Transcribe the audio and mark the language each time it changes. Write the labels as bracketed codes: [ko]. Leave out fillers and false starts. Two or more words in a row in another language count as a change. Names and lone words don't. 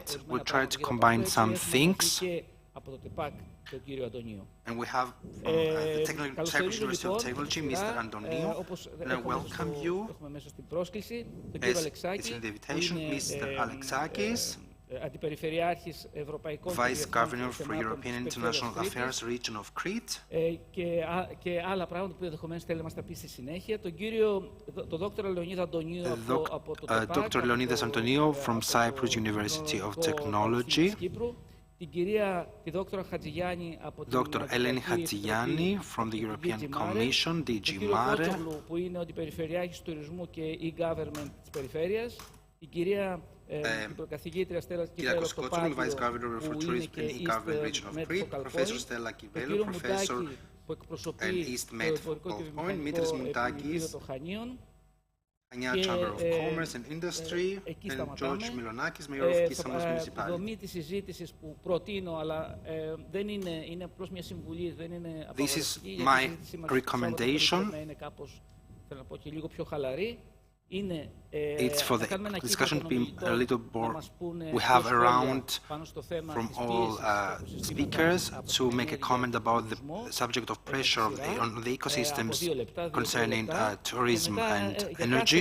[en] We'll try to combine some things. And we have the Cyprus University of Technology, Mr. Antonio, and I welcome you, as it's in the invitation, Mr. Alexakis, Vice Governor for European International Affairs, Region of Crete. [el] Και άλλα πράγματα που ενδεχομένως θέλει να μας τα πει στη συνέχεια. Τον Dr. Leonidas Antonio από το [en] Dr. Leonidas Antonio from Cyprus University of Technology. [el] Την κυρία, τη Dr. Χατζηγιάννη από την [en] Dr. Eleni Hatziani from the European Commission, DG Mare. [el] Που είναι ο αντιπεριφερειάρχης τουρισμού και e-government της περιφέρειας. Την κυρία καθηγήτρια Στέλλα Κιβέλο από το Πάτιο, που είναι και κύριο Μουντάκη, που εκπροσωπεί το εμπορικό και βιομηχανικό επιτελείο των Χανίων. [en] Hanya Chamber of Commerce and Industry, and George Milonakis, Mayor of Kissamos Municipality. [el] Δομή της συζήτησης που προτείνω, αλλά δεν είναι απλώς μια συμβουλή, δεν είναι απαγορευτική. [en] This is my recommendation. [el] Να είναι κάπως, θέλω να πω, και λίγο πιο χαλαρή. [en] It's for the discussion to be a little more. We have around from all speakers to make a comment about the subject of pressure on the ecosystems concerning tourism and energy.